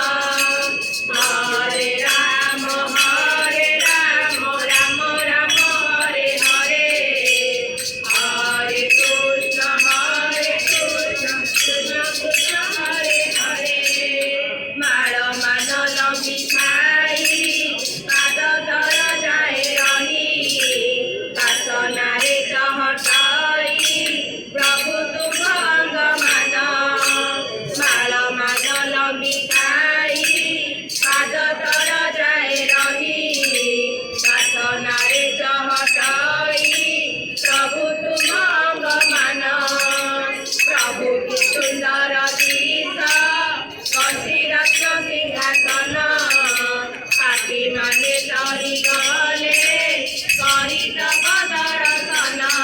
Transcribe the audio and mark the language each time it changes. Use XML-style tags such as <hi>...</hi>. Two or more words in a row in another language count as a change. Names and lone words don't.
<sa>হরে রাম রাম রাম হরে হরে হরে কৃষ্ণ কৃষ্ণ কৃষ্ণ হরে হরে মাଳ</sa> <or>ମାନ ଲମ୍ବି ଖାଇ ପାଦ ତଳ ଯାଏ ରହି ବାସନାରେ ଚହଟାଇ ପ୍ରଭୁ ତୁମ ଅଙ୍ଗ ମାନ ମାଳ ମାନ ଲମ୍ବି ଖାଇ ପାଦ ତଳ ଯାଏ ରହି ବାସନାରେ ଚହଟାଇ ପ୍ରଭୁ ତୁମ ଅଙ୍ଗ ମାନ ପ୍ରଭୁ କି ସୁନ୍ଦର ଦୃଶ୍ୟ ବସି ରତ୍ନ ସିଂହାସନ ପାପି ମାନେ ତରି ଗଲେ କରି ତବ ଦର୍ଶନ</or>